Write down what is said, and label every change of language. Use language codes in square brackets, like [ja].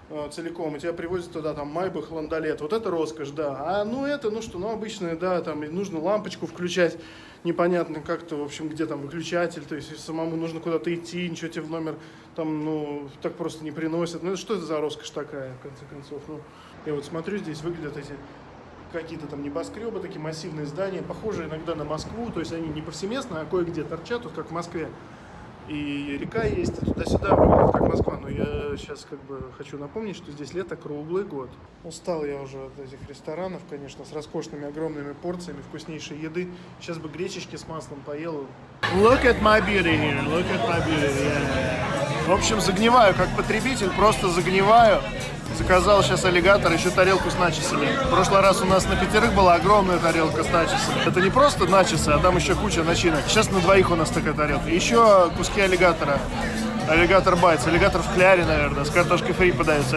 [ru] целиком, и тебя привозят туда, там, Майбах, Ландолет, вот это роскошь, да, а, ну, это, ну, что, ну, обычное, да, там, и нужно лампочку включать, непонятно как-то, в общем, где там выключатель, то есть самому нужно куда-то идти, ничего тебе в номер, там, ну, так просто не приносят, ну, это что это за роскошь такая, в конце концов, ну, я вот смотрю, здесь выглядят эти какие-то там небоскребы, такие массивные здания, похожие иногда на Москву, то есть они не повсеместно, а кое-где торчат, вот как в Москве. И река есть, и туда-сюда выглядит как Москва. Но я сейчас как бы хочу напомнить, что здесь лето круглый год. Устал я уже от этих ресторанов, конечно, с роскошными огромными порциями вкуснейшей еды. Сейчас бы гречечки с маслом поел. [en] Look at my beauty here, look at my beauty, yeah. [ru] В общем, загниваю как потребитель, просто загниваю. Заказал сейчас аллигатор, еще тарелку с начосами. В прошлый раз у нас на 5 была огромная тарелка с начосами. Это не просто начосы, а там еще куча начинок. Сейчас на 2 у нас такая тарелка. Еще куски аллигатора. Аллигатор байтс. Аллигатор в кляре, наверное. С картошкой фри подается.